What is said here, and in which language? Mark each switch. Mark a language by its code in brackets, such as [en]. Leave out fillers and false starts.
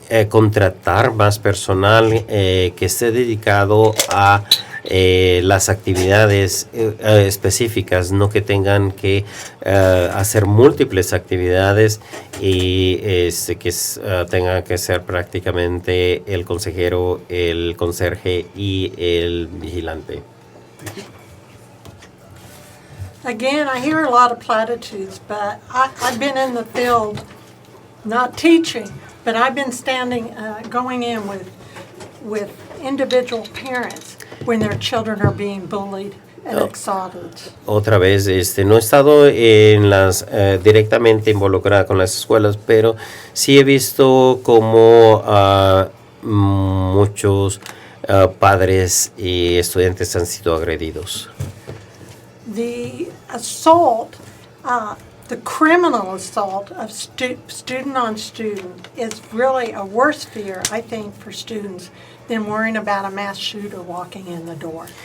[es] contratar más personal que esté dedicado a las actividades específicas, no que tengan que hacer múltiples actividades y que tenga que ser prácticamente el consejero, el conserje y el vigilante. [en] Again, I hear a lot of platitudes, but I've been in the field, not teaching, but I've been going in with individual parents when their children are being bullied and excited. [es] Otra vez, no he estado en directamente involucrada con las escuelas, pero sí he visto cómo muchos padres y estudiantes han sido agredidos. [en] The assault, the criminal assault of student on student is really a worse fear, I think, for students than worrying about a mass shooter walking in the door.